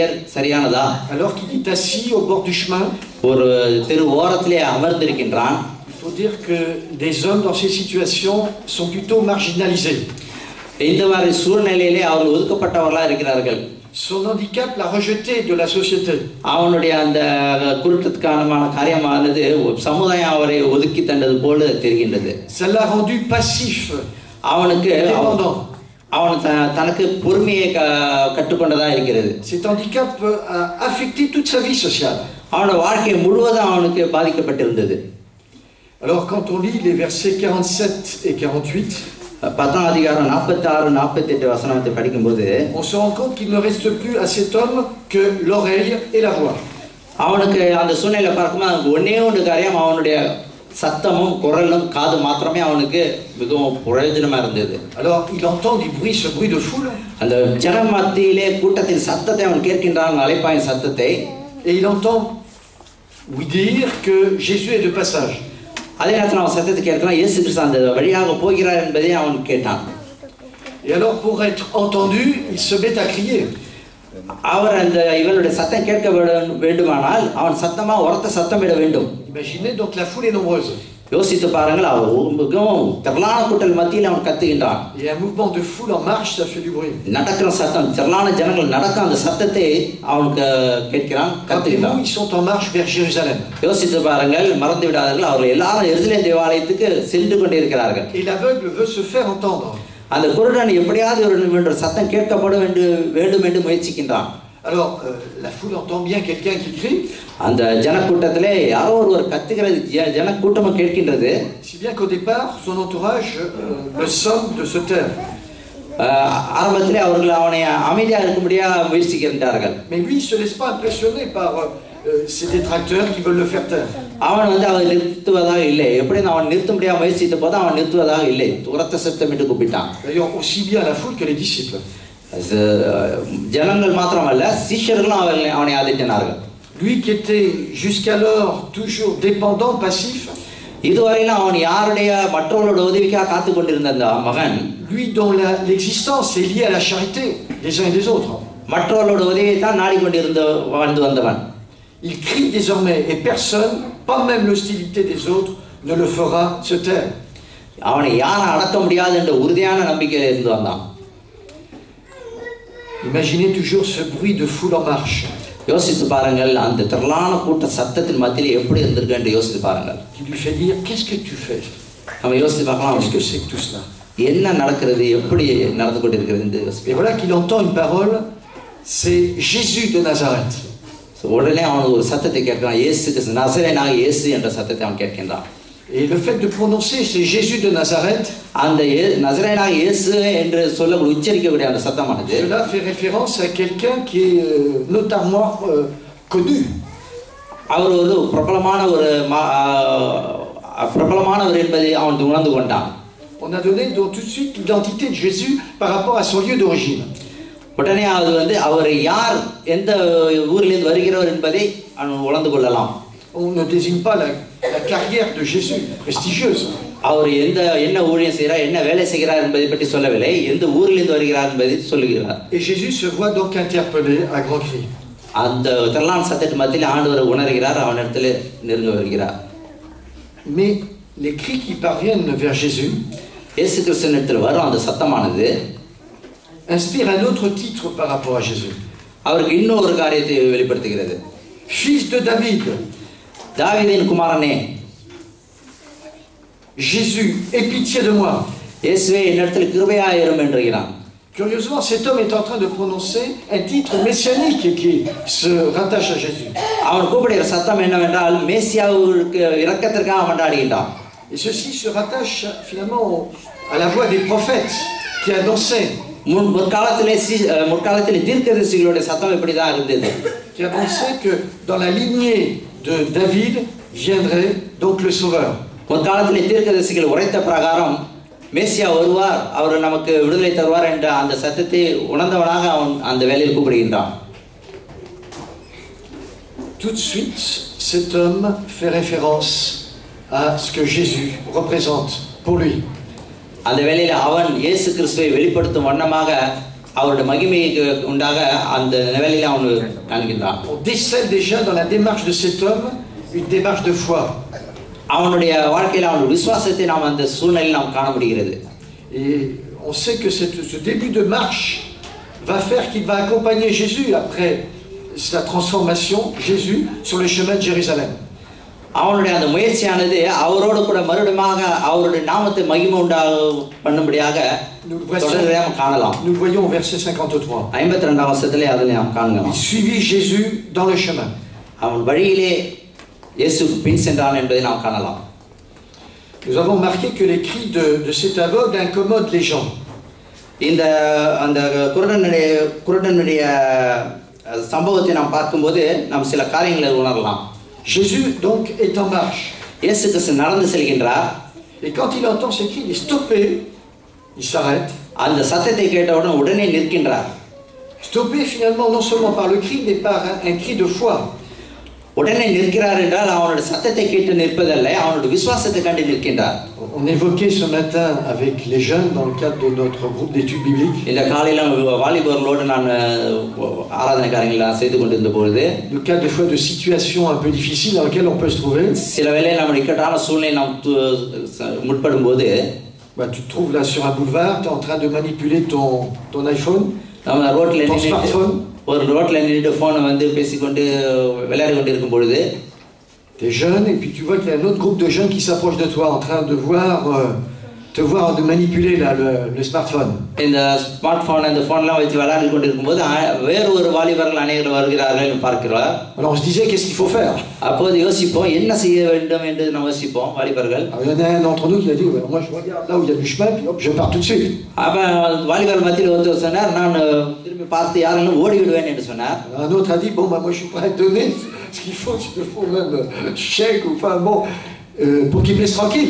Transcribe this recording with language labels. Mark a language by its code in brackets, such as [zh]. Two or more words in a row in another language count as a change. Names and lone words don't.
[fr] qu'il est assis au bord du chemin, faut dire que des hommes dans ces situations sont plutôt marginalisés. [ta] இந்த மாதிரி சூழ்நிலையிலே அவர்கள் ஒதுக்கப்பட்டவர்களாக இருக்கிறார்கள். [fr] Son handicap l'a rejeté de la société. [ta] அவனுடைய அந்த குருட்டுக்கான காரியமானது சமுதாயம் அவரை ஒதுக்கி தண்டது போல தெரிகின்றது. [fr] Ça l'a rendu passif. [ta] அவனுக்கு அவன் தனக்கு பொறுமையை கற்றுக்கொண்டதா இருக்கிறது. [fr] Cet handicap a affecté toute sa vie sociale. [ta] அவனோட வாழ்க்கை முழுவதும் அவனுக்கு பாதிக்கப்பட்டிருந்தது. [fr] Alors quand on lit les versets 47 et 48, [ta] 10ஆம் அதிகாரம் 46 48 வசனத்தை படிக்கும்போது [fr] on se rend compte qu'il ne reste plus à cet homme que l'oreille et la voix. [ta] அவனுக்கு அந்த சூழ்நிலை பார்க்கும்போது ஒன்னே ஒன்று காரியம், அவனுடைய சத்தமும் குரலும் காது மாத்திரமே அவனுக்கு மிகவும் பிரயோஜனமா இருந்தது. [fr] Alors il entend du bruit, ce bruit de foule. [ta] அந்த ஜன மத்தியிலே கூட்டத்தின் சத்தத்தை அவன் கேட்கின்றான், அழைப்பாயின் சத்தத்தை. [fr] Et il entend oui dire que Jésus est de passage. [ta] அதே நேரத்தில் அவன் சத்தத்தை கேட்கிறான், இயேசு கிறிஸ்து அந்த வழியாக போகிறார் என்பதை அவன் கேட்டான். [fr] Et alors pour être entendu, il se met à crier. [ta] அவர் அந்த இவனுடைய சத்தம் கேட்க வேண்டுமானால் அவன் சத்தமா உரத்த சத்தமிட வேண்டும். [fr] Imaginez donc la foule est nombreuse. [ta] யோசித்து பாருங்கள், அவர் மிகவும் திரளான கூட்டல் மத்தியில் அவன் கத்துகின்றான். [fr] Et un mouvement de foule en marche, ça fait du bruit. [ta] நடக்கிற சத்தம், திரளான ஜனங்கள் நடக்க அந்த சத்தத்தை அவனுக்கு கேட்கிறான், கத்துகின்றான். [fr] Ils sont en marche vers Jérusalem. [ta] யோசித்து பாருங்கள், மறந்து விடாதீர்கள், அவர்கள் எல்லாரும் எருசலேம் தேவாலயத்துக்கு சென்று கொண்டிருக்கிறார்கள். [fr] Et l'aveugle veut se faire entendre. [ta] அந்த குருடன் எப்படியாவது ஒரு சத்தம் கேட்கப்பட வேண்டும் என்று முயற்சிக்கின்றான். [fr] Alors la foule entend bien quelqu'un qui crie. [ta] அந்த ஜனக்கூட்டத்திலே யாரோ ஒருவர் கத்துகிறது, ஜனக்கூட்டமும் கேட்கின்றது. [fr] Si bien qu'au départ son entourage le somme de se taire. [ta] ஆரம்பத்திலே அவர்கள் அவனை அமைதியாக இருக்கும்படியாக முயற்சிக்கின்றார்கள். [fr] Mais lui il se laisse pas impressionner par ces détracteurs qui veulent le faire taire. [ta] அவன் அவர் நிறுத்துவதாக இல்லை. எப்படி அவன் நிறுத்தும்படியாக முயற்சித்த போது அவன் நிறுத்துவதாக இல்லை, உரத்த சத்தமிட்டு கூப்பிட்டான். [fr] D'ailleurs aussi bien la foule que les disciples. [ta] ஜனங்கள் மாத்திரமல்ல, சீஷர்களும் அவனை ஆதரித்தார்கள். [fr] Lui qui était jusqu'alors toujours dépendant, passif. [ta] இதுவரையிலும் அவன் யாருடைய மற்றவர்களோட உதவிக்காக காத்து கொண்டிருந்த அந்த மகன், [fr] lui dont l'existence est liée à la charité des uns et des autres. [ta] மற்றவர்களோட உதவியை தான் நாடிக்கொண்டிருந்த வாழ்ந்து வந்தவன். [fr] Il crie désormais et personne, pas même l'hostilité des autres, ne le fera se taire. [ta] அவனை யாரும் அடக்க முடியாது என்ற உறுதியான நம்பிக்கையில் இருந்து வந்தான். [fr] Imaginez toujours ce bruit de foule en marche. [ta] யோசித்து பாருங்கள், அந்த திரளான கூட்ட சத்தத்தின் மத்தியில் எப்படி இருந்திருக்கு என்று யோசித்து பாருங்கள். [fr] Qui lui fait dire qu'est-ce que tu fais? [ta] நம்ம யோசித்து பார்க்கலாம், [fr] qu'est-ce que c'est que tout cela? [ta] என்ன நடக்கிறது, எப்படி நடந்து கொண்டிருக்கிறது என்று யோசித்து. [fr] Et voilà qu'il entend une parole, c'est Jésus de Nazareth. [ta] உடனே அவனுக்கு ஒரு சத்தத்தை கேட்கிறான், இயேசு நசரேயனாகிய இயேசு என்ற சத்தத்தை அவன் கேட்கின்றான். [fr] Et le fait de prononcer c'est Jésus de Nazareth, [ta] அந்த நசரேயனாகிய இயேசு என்று சொல்ல உச்சரிக்கக்கூடிய அந்த சத்தமானது, [fr] cela fait référence à quelqu'un qui est notamment connu. [ta] அவர் ஒரு பிரபலமானவர் என்பதை அவன் உணர்ந்து கொண்டான். [fr] On a donné donc tout de suite l'identité de Jésus par rapport à son lieu d'origine. [ta] உடனே அது அவர் யார், எந்த ஊரிலிருந்து வருகிறவர் என்பதை அவன் உணர்ந்து கொள்ளலாம். [fr] On ne désigne pas la carrière de Jésus prestigieuse. [ta] அவர் என்ன ஊழியம் செய்கிறார், என்ன வேலை செய்கிறார் என்பதை பற்றி சொல்லவில்லை, எந்த ஊரிலிருந்து வருகிறார் என்பதை சொல்லுகிறார். [fr] Et Jésus se voit donc interpellé à grands cris. [ta] அந்த திரளான சத்தத்தின் மத்தியில் ஆண்டவர் உணர்கிறார், அவனிடத்தில் நெருங்க வருகிறார். [fr] Mais les cris qui parviennent vers Jésus, [ta] இயேசு கிறிஸ்துவினிடத்தில் வரும் அந்த சத்தமானது [fr] inspire un autre titre par rapport à Jésus. [ta] அவருக்கு இன்னொரு காரியத்தை வெளிப்படுத்துகிறது. [fr] Fils de David, [ta] தாவீதின் குமாரனே, [fr] Jésus, aie pitié de moi. [ta] இயேசுவே என்னிடத்தில் கிருபையாயிரும் என்கிறான். [fr] Curieusement, cet homme est en train de prononcer un titre messianique qui se rattache à Jésus. [ta] அவன் கூப்பிடுகிற சத்தம் என்னவென்றால் மேசியாவுக்கு இரக்கத்திற்காக மன்றாடுகின்றான். [fr] Et ceci se rattache finalement à la voix des prophètes qui annonçaient. [ta] முற்காலத்திலே தீர்க்கதரிசிகளுடைய சத்தம் இப்படிதான் இருந்தது. [fr] Qui annonçait que dans la lignée de David viendrait donc le Sauveur. [ta] முற்காலத்திலே தீர்க்கதரிசிகள் உரைத்த பிரகாரம் மேசியா வருவார், அவர் நமக்கு விடுதலை தருவார் என்ற அந்த சத்தத்தை உணர்ந்தவனாக அவன் அந்த வேலையில் கூப்பிடுகின்றான். [fr] Tout de suite, cet homme fait référence à ce que Jésus représente pour lui. [ta] அந்த வேளையில் அவன் இயேசு கிறிஸ்துவை வெளிப்படுத்தும் வண்ணமாக அவருடைய மகிமைக்கு உண்டாக அந்த வேளையில் அவன் காண்கின்றான். [fr] On décèle déjà dans la démarche de cet homme une démarche de foi. [ta] அவனுடைய வாழ்க்கையில அவனுடைய விசுவாசத்தை நாம் அந்த சூழ்நிலையில் நாம் காண முடிகிறது. [fr] Et on sait que ce début de marche va faire qu'il va accompagner Jésus après sa transformation, Jésus, sur le chemin de Jérusalem. [ta] அவனுடைய அந்த முயற்சியானது அவரோடு கூட மறுபடியும் அவருடைய நாமத்தை மகிமை உண்டாக பண்ணும்படியாக தொடர்ந்து நாம் காணலாம். [fr] Nous voyons au verset 53. [ta] 52 வசனத்திலே அதில் நாம் காணலாம். [fr] Il suivit Jésus dans le chemin. [ta] அவன் வழியிலே இயேசு பின் சென்றான் என்பதை நாம் காணலாம். [fr] Nous avons remarqué que les cris de cet aveugle incommodent les gens. [ta] இந்த அந்த குருடனுடைய சம்பவத்தை நாம் பார்க்கும்போது நாம் சில காரியங்களை உணரலாம். [fr] Jésus donc est en marche. [ta] இயேசு கிறிஸ்து நடந்து செல்கின்றார். [fr] Et quand il entend ces cris, il est stoppé, il s'arrête. [ta] அந்த சத்தத்தை கேட்டவுடன் உடனே நிற்கின்றார். [fr] Stoppé finalement non seulement par le cri, mais par un cri de foi. [ta] உடனே நிற்கிறார் என்றால் அவனுடைய சத்தத்தை கேட்டு நிற்பதல்ல, அவனுடைய விசுவாசத்தை கண்டு நிற்கின்றார். [fr] On évoquait ce matin avec les jeunes dans le cadre de notre groupe d'études bibliques. [ta] இந்த காலையில வாலிபர்களோடு நான் ஆராதனை காரியங்களை செய்து கொண்டிருந்த பொழுது [fr] le cas des fois de situations un peu difficiles dans lesquelles on peut se trouver. [ta] சில வேளை நம்ம இக்கட்டான சூழ்நிலை நாம் முற்படும் போது [fr] tu te trouves là sur un boulevard, tu es en train de manipuler ton iPhone, [ta] நம்ம ரோட்ல [fr] ton smartphone. [ta] ஒரு ரோட்ல நின்னுட்டு போனை வந்து பேசிக்கொண்டு விளையாடி கொண்டு இருக்கும் பொழுது [fr] tu es jeune et puis tu vois qu'il y a un autre groupe de jeunes qui s'approche de toi en train de te voir de manipuler là le smartphone. [ta] இந்த ஸ்மார்ட்போன் அந்த போன்லாம் வச்சு விளையாடி கொண்டு இருக்கும்போது வேற ஒரு வாலிபர்கள் அநேகர் வருகிறார்கள் பார்க்கிறோம். [fr] Alors on se disait qu'est-ce qu'il faut faire? [ta] அப்போது யோசிப்போம் என்ன செய்ய வேண்டும் என்று நாம் யோசிப்போம் வாலிபர்கள். [fr] Il y en a un d'entre nous qui a dit moi je regarde là où il y a du chemin puis hop je pars tout de suite. [ta] அப்ப வாலிபர்கள் மத்தியில் ஒருத்தர் சொன்னார் நான் திரும்பி பார்த்து யாரெல்லாம் ஓடி விடுவேன் என்று சொன்னார். [fr] Un autre a dit bon moi je suis prêt à donner ce qu'il faut, s'il te faut même chèque ou enfin bon pour qu'il me laisse tranquille.